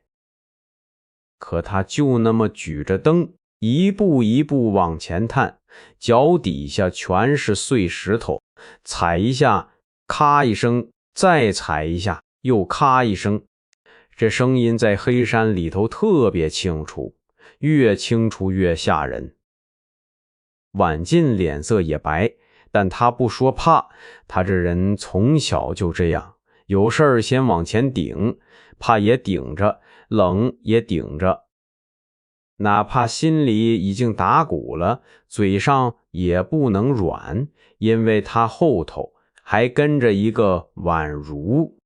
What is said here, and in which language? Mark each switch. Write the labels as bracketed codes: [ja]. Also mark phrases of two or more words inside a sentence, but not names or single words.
[zh] 可他就那麼舉着燈，一步一步往前探，腳底下全是碎石頭，踩一下咔一聲，再踩一下又咔一声。這聲音在黑山裡頭特別清楚，越清楚越嚇人。婉進臉色也白，但他不說怕，他這人從小就這樣，有事兒先往前頂，怕也頂着，冷也頂着。哪怕心裡已經打鼓了，嘴上也不能軟，因為他後頭還跟着一個婉如。